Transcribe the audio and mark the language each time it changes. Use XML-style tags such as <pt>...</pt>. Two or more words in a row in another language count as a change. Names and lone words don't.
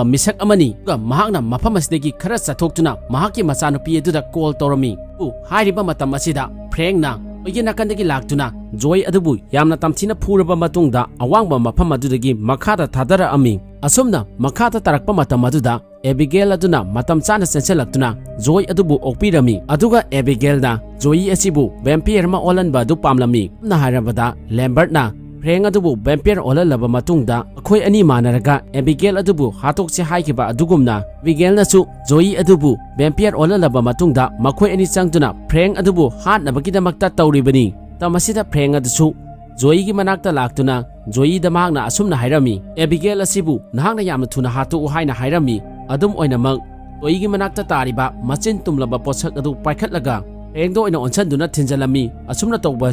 <mni>misak amani ga mahakna mafam asidagi khara chathoktuna mahaki machanupi aduda call torami u hairiba matam asida frengna oigi nakandagi laktuna joy adubu yamna tamthina phuraba matungda awangba mafam adudagi makhada thadara ami asumna makhada tarakpa matam aduda Abigail aduna matam chana senselakuna joy adubu okpirami aduga Abigail na joy asibu vampire ma olanba du pamlami na harabada Lambert na freng adubu vampire olalaba matungda akhoi ani manaraga Abigail adubu hatokse haikiba adugumna Abigail na su joy adubu vampire olalaba matungda makhoi ani changtuna freng adubu hatnabagidamakta tawribani tamasida freng adusu joy gi manakta laktuna joy da mahakna asumna hairami Abigail asibu nahakna yamna thuna hatu haina hairami adum oinamak joyigi manakta tariba machin tumlaba posak adu paikhatlaga frengdo oina onsanduna thinjalami asumna tawba</mni>